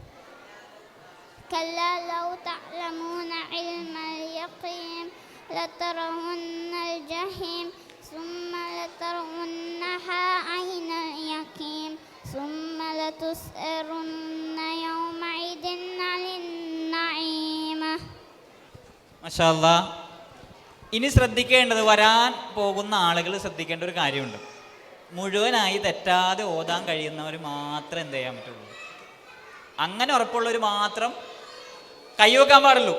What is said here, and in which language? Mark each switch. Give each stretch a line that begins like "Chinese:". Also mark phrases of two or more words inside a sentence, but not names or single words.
Arabic: كلا لو تعلمون علم اليقين لترون الجحيم ثم لترونها عين اليقين ثم لتسألن يومئذ عن النعيم. ما شاء الله.
Malayalam: ഇനി ശ്രദ്ധിക്കേണ്ടത്, വരാൻ പോകുന്ന ആളുകൾ ശ്രദ്ധിക്കേണ്ട ഒരു കാര്യമുണ്ട്. മുഴുവനായി തെറ്റാതെ ഓതാൻ കഴിയുന്നവർ മാത്രം എന്ത് ചെയ്യാൻ പറ്റുള്ളൂ. അങ്ങനെ ഉറപ്പുള്ളവർ മാത്രം കൈവെക്കാൻ പാടുള്ളൂ.